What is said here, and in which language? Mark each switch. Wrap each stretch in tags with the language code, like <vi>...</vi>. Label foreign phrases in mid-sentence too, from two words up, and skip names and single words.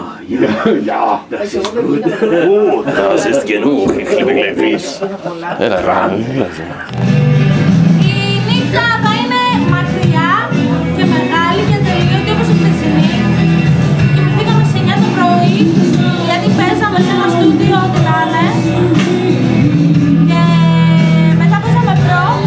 <de>Ja, das ist gut. Gut, das ist genug. Ich liebe Glevis.</de> <el>Η νύχτα θα είναι μακριά και μεγάλη και τελείωτη όπως η χθεσινή. Κοιμηθήκαμε στις 9 το πρωί γιατί παίζαμε σε ένα στούντιο ό,τι να είναι. Και μετά παίζαμε προ.</el>